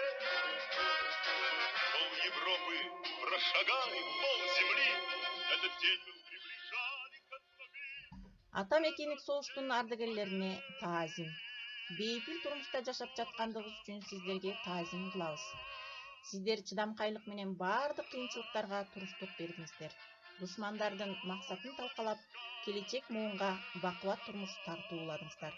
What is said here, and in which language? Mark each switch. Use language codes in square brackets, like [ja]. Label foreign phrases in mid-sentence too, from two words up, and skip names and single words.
[ru] Пол Европы прошагали, пол земли, этот день мы приближали, как могли. [ky] Ата мекендик согуштун ардагерлерине таазим. Бейпил турмушта жашап жаткандыгыбыз үчүн сиздерге таазим кылабыз. Сиздер чыдамкайлык менен баардык кыйынчылыктарга туруштук бердиңиздер. Душмандардын максатын талкалап, келечек муунга бакубат турмуш тартууладыңыздар.